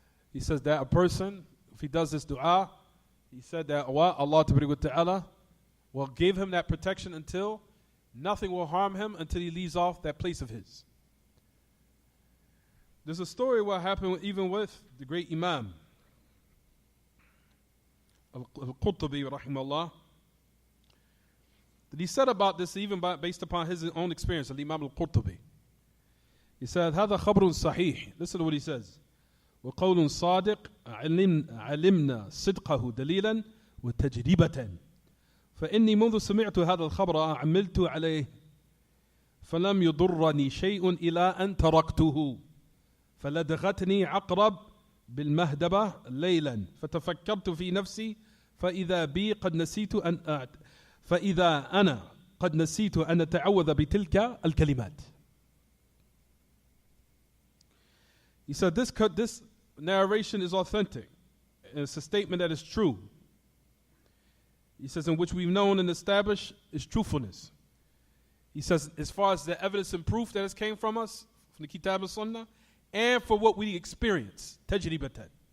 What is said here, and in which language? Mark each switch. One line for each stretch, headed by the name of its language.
English: He says that a person, if he does this dua, he said that Allah Ta'ala will give him that protection until nothing will harm him until he leaves off that place of his. There's a story what happened even with the great Imam Al-Qurtubi rahimahullah. That he said about this even based upon his own experience, Al-Imam Al-Qurtubi. He said,
Arabic: هذا خبر صحيح.
English: Listen to what he says.
Arabic: وقول صادق علمنا صدقه دليلا وتجربة فإني منذ سمعت هذا الخبر عملت عليه فلم يضرني شيء إلى أن تركته فلدغتني عقرب بالمهدبة ليلا فتفكرت في نفسي فإذا بي قد نسيت فإذا أنا قد نسيت أن أتعوذ بتلك الكلمات.
English: He said this narration is authentic. It's a statement that is true. He says, in which we've known and established is truthfulness. He says, as far as the evidence and proof that has came from us, from the Kitaab and Sunnah, and for what we experience, tajribatan.